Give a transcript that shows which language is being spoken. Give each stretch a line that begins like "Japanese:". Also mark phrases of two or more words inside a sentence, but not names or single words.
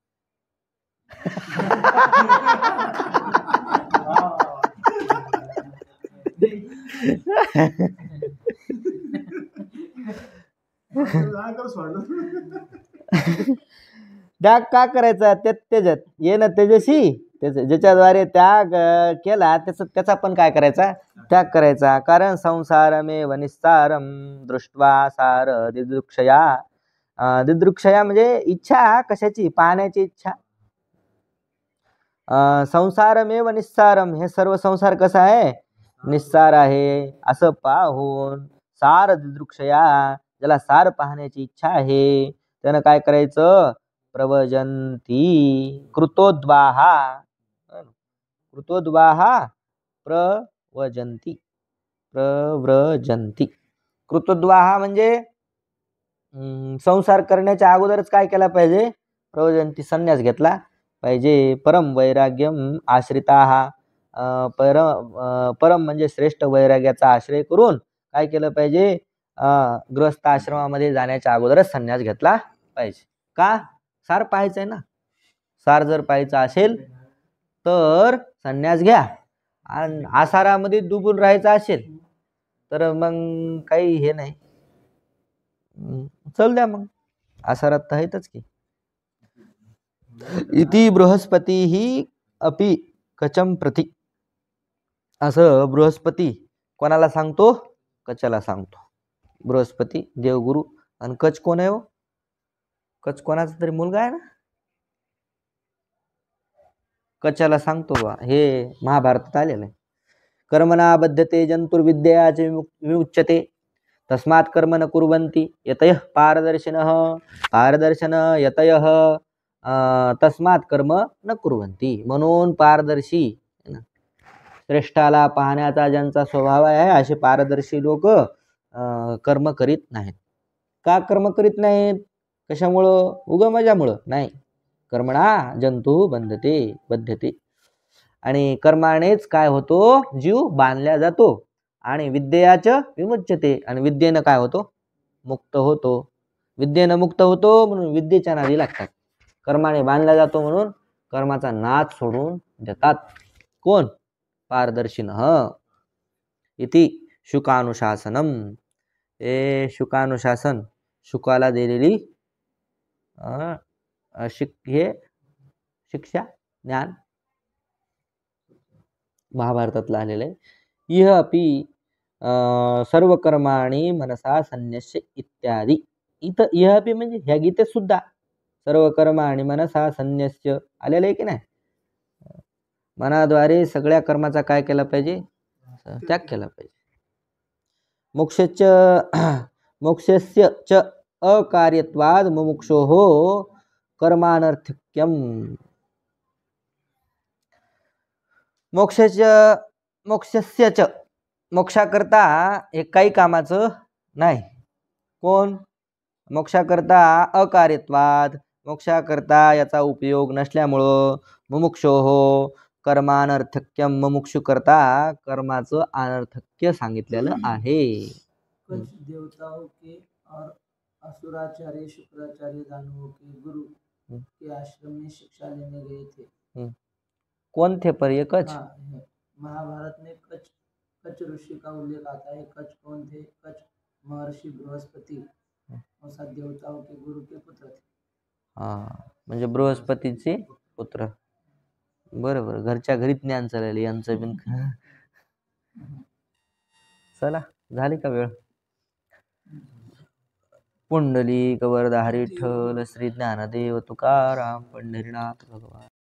Marathi: त्याग का करायचा?
Sanskrit: तेजत येन तेजसी,
Marathi: ज्याच्याद्वारे त्याग केला त्याचा पण काय करायचा? त्याग करायचा.
Sanskrit: कारण संसारमेव निस्सारम दृष्ट्वा सार दिदृक्षया.
Marathi: दिदृक्षया म्हणजे इच्छा कशाची? पाहण्याची इच्छा.
Sanskrit: संसारमेव निस्सारम,
Marathi: हे सर्व संसार कसा आहे? निस्सार आहे असं पाहून
Sanskrit: सार दिदृक्षया,
Marathi: ज्याला सार पाहण्याची इच्छा आहे त्यानं काय करायचं?
Sanskrit: प्रवजंती कृतोद्वाहा. कृतोद्वाहा प्रवजंती, प्रव्रजंती.
Marathi: कृतोद्वाहा म्हणजे संसार करण्याच्या अगोदरच काय केला पाहिजे? प्रवजंती, संन्यास घेतला पाहिजे.
Sanskrit: परम वैराग्यम आश्रिता,
Marathi: परम म्हणजे श्रेष्ठ वैराग्याचा आश्रय करून काय केलं पाहिजे? गृहस्थ आश्रमामध्ये जाण्याच्या अगोदरच संन्यास घेतला पाहिजे. का? सार पाहायचंय ना. सार जर पाहायचा असेल तर संन्यास घ्या. आणि आसारामध्ये डुबून राहायचं असेल तर मग काही हे नाही, चल द्या मग, आसारात तर आहेतच की.
Sanskrit: इति बृहस्पती ही अपि कचम प्रति,
Marathi: असं बृहस्पती कोणाला सांगतो? कचाला सांगतो. बृहस्पती देवगुरु. आणि कच कोण आहे? कच कोणाचा तरी मुलगा आहे ना. कचाला सांगतो बा. हे महाभारतात आलेलं आहे.
Sanskrit: कर्मणा बद्धते जंतुर्विद्याचे विमुच्यते तस्मात् कर्म न कुर्वन्ति यतयः पारदर्शिनः पारदर्शन यतयः तस्मात् कर्म न कुर्वन्ति.
Marathi: म्हणून पारदर्शी, श्रेष्ठाला पाहण्याचा ज्यांचा स्वभाव आहे असे पारदर्शी लोक कर्म करीत नाहीत. का कर्म करीत नाहीत? कशामुळं? उगमजामुळं नाही.
Sanskrit: कर्मणा जंतु बद्धते.
Marathi: आणि कर्मानेच काय होतो? जीव बांधल्या जातो. आणि
Sanskrit: विद्येच विमुच्यते,
Marathi: आणि विद्येनं काय होतो? मुक्त होतो. विद्येनं मुक्त होतो म्हणून विद्येच्या नादी लागतात. कर्माने बांधला जातो म्हणून कर्माचा नाद सोडून देतात. कोण?
Sanskrit: पारदर्शिनः. इति शुकानुशासनम.
Marathi: हे शुकानुशासन, शुकाला दिलेली हे शिक्षा, ज्ञान महाभारतातलं आलेलं आहे.
Sanskrit: इह अपि सर्व कर्माणी मनसा संन्यस्य इत्यादी.
Marathi: इथं
Sanskrit: इह अपि
Marathi: म्हणजे ह्या गीतेत सुद्धा सर्व कर्म आणि
Sanskrit: मनसा संन्यस्य
Marathi: आलेलं आहे की नाही. मनाद्वारे सगळ्या कर्माचा काय केला पाहिजे, त्याग केला पाहिजे.
Sanskrit: मोक्षस्य च अकार्यत्वाद मुमुक्षोः कर्मानर्थक्यम. मोक्षस्य च
Marathi: मोक्षाकरता हे काही कामाचं नाही. कोण? मोक्षाकरता अकार्यत्वाद, मोक्षाकरता याचा उपयोग नसल्यामुळं
Sanskrit: मुमुक्षोः कर्मानर्थक्यम,
Marathi: मुमुक्षु करता कर्माचं अनर्थक्य सांगितलेलं आहे.
Hindi: कुछ देवताओं के और असुराचार्य शुक्राचार्य दानवों के गुरु के आश्रम में शिक्षा लेने गए थे. कौन थे पर ये कच? महाभारत में कच ऋषि का उल्लेख आता है. कच कौन थे? कच महर्षि बृहस्पति और 7 देवताओं के गुरु के पुत्र थे.
Marathi: म्हणजे बृहस्पतीचे पुत्र. बरोबर, घरच्या घरी ज्ञान चालेल यांचं बिन. चला, झाली का वेळ? पुंडलिक वरदा हरी विठ्ठल श्री ज्ञानदेव तुकाराम पंढरीनाथ भगवान.